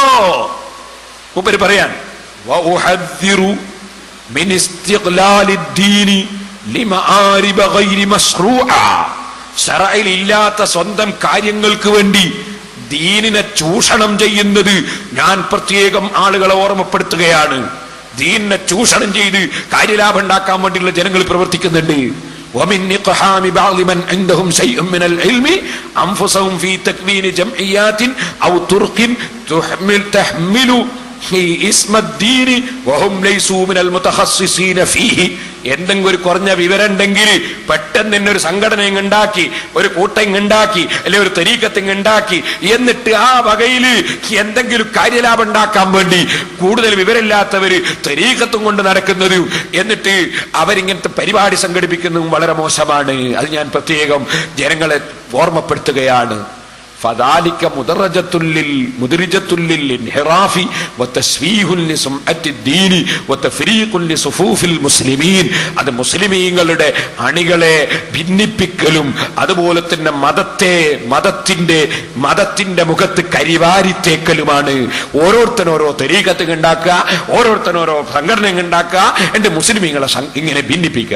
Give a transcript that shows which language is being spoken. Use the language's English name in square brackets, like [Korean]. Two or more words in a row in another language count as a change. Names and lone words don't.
[Malayalam] മൂപ്പര് പറയാൻ, ഇല്ലാത്ത സ്വന്തം കാര്യങ്ങൾക്ക് വേണ്ടി ദീനിനെ ചൂഷണം ചെയ്യുന്നത് ഞാൻ പ്രത്യേകം ആളുകളെ ഓർമ്മപ്പെടുത്തുകയാണ്. ദീനിനെ ചൂഷണം ചെയ്ത് കാര്യലാഭം ഉണ്ടാക്കാൻ വേണ്ടിയുള്ള ജനങ്ങൾ പ്രവർത്തിക്കുന്നുണ്ട്. [Arabic] ومن اقحام بعض من عندهم شيء من العلم انفسهم في تكوين جمعيات او طرق تحمل اسم الدين وهم ليسوا من المتخصصين فيه. [Malayalam] എന്തെങ്കിലും ഒരു കുറഞ്ഞ വിവരം ഉണ്ടെങ്കിൽ പെട്ടെന്ന് തന്നെ ഒരു സംഘടന ഉണ്ടാക്കി, ഒരു കൂട്ടം ഉണ്ടാക്കി, അല്ലെങ്കിൽ ഒരു തരീഖത്ത് ഉണ്ടാക്കി, എന്നിട്ട് ആ വകയിൽ എന്തെങ്കിലും കാര്യലാഭം ഉണ്ടാക്കാൻ വേണ്ടി കൂടുതൽ വിവരമില്ലാത്തവര് തരീഖത്തും കൊണ്ട് നടക്കുന്നത്, എന്നിട്ട് അവരിങ്ങനത്തെ പരിപാടി സംഘടിപ്പിക്കുന്നതും വളരെ മോശമാണ്. അത് ഞാൻ പ്രത്യേകം ജനങ്ങളെ ഓർമ്മപ്പെടുത്തുകയാണ്. [Arabic] فذلك مدرجة للانحراف وتسفيه لسمعة الدين وتفريق لصفوف المسلمين. [Malayalam] അത് മുസ്ലിമീങ്ങളുടെ അണികളെ ഭിന്നിപ്പിക്കലും അതുപോലെ തന്നെ മതത്തിന്റെ മുഖത്ത് കരിവാരിത്തേക്കലുമാണ്. ഓരോരുത്തരോരോ തരീഖത്ത് ഉണ്ടാക്കുക, ഓരോരുത്തരോരോ സംഘടന ഉണ്ടാക്കുക, എന്റെ മുസ്ലിമീങ്ങളെ ഇങ്ങനെ ഭിന്നിപ്പിക്കുക.